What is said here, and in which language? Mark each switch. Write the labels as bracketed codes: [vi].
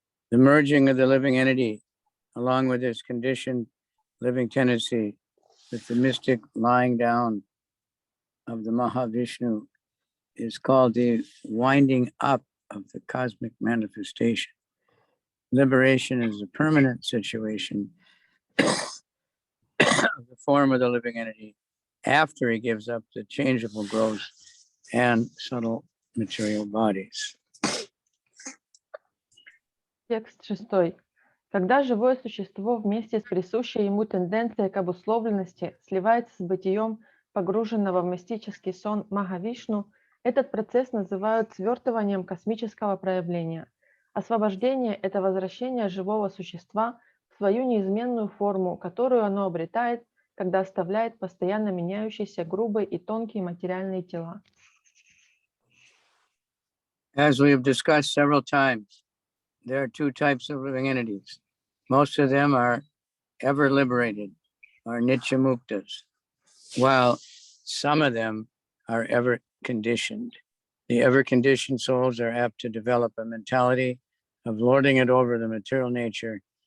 [en] The merging of the living entity, along with its conditioned living tendency, with the mystic lying down of the Mahavishnu, is called the winding up of the cosmic manifestation. Liberation is a permanent situation of the form of the living entity after he gives up the changeable gross and subtle material bodies. [ru] Текст 6. Когда живое существо вместе с присущей ему тенденцией к обусловленности сливается с бытием погруженного в мистический сон Махавишну, этот процесс называют свертыванием космического проявления. Освобождение – это возвращение живого существа в свою неизменную форму, которую оно обретает, когда оставляет постоянно меняющиеся грубые и тонкие материальные тела. [en] As we have discussed several times, there are two types of living entities. Most of them are ever liberated, or Nityamuktas, while some of them are ever conditioned. The ever conditioned souls are apt to develop a mentality of lording it over the material nature.